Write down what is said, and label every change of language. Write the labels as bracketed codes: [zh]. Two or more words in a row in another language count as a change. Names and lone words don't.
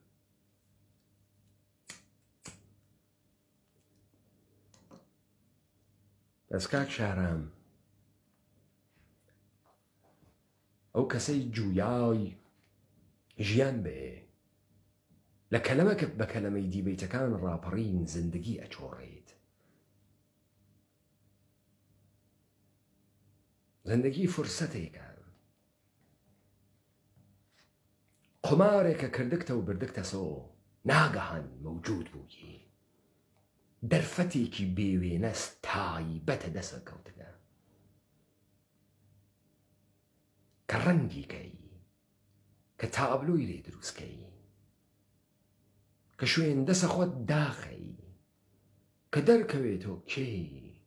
[ckb] بەس کاک شارام ئەو کەسەی جویای ژیان بێ لە کەلەمەکە بە کەلەمەی دیبەیتەکان ڕاپەڕین زندگی ئەچۆڕێت. زندگی فرسەتێکە، قمارێکە کردکتە و بردکتە سۆ، ناگەهان موجود بووی، دەرفەتێکی بێوێنە تایبەتە دەسە کەوتگە کە ڕەنگی کەی، کە تابلۆی لێ دروستکەی، کە شوێن دەسە خۆت داخەی، کە دەرکەوێتەوە کێی.